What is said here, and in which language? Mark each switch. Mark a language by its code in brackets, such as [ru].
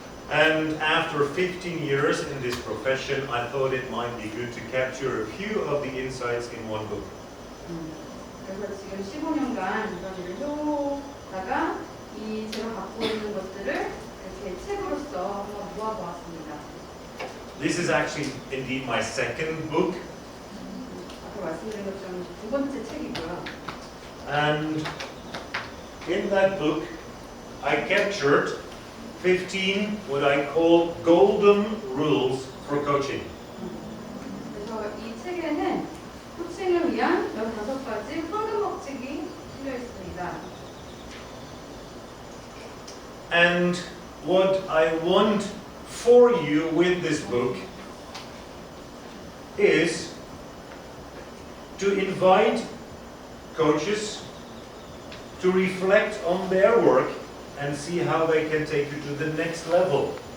[en] And after 15 years in this profession, I thought it might be good to capture a few of the insights in one book. [ko] 그래서 지금 15년간 이런 일을 해오다가 이 제가 갖고 있는 것들을 이렇게 책으로서 한번 모아보았습니다. [en] This is actually indeed my second book. [ko] 아까 말씀드린 것처럼 두 번째 책이고요. [en] And in that book, I captured 15 what I call golden rules for coaching. [ko] 그래서 이 책에는 코칭을 위한 15가지 황금 법칙이 실려 있습니다. [en] And what I want for you with this book is to invite coaches to reflect on their work and see how they can take you to the next level.